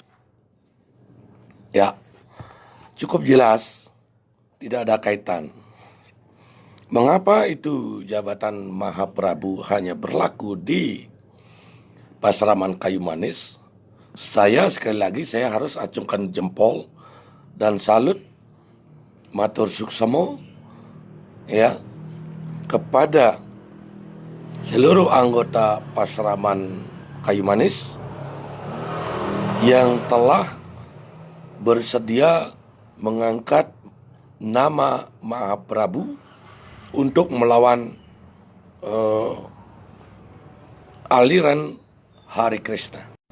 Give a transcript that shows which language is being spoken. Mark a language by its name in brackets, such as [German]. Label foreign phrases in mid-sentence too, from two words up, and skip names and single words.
[Indonesian] Ya, cukup jelas, tidak ada kaitan. Mengapa itu jabatan Mahaprabu hanya berlaku di Pasraman Kayu Manis? Saya sekali lagi harus acungkan jempol dan salut [Balinese] matur suksemo [Indonesian] ya kepada seluruh anggota Pasraman Kayu Manis yang telah bersedia mengangkat nama Mahaprabu untuk melawan aliran Hare Krishna.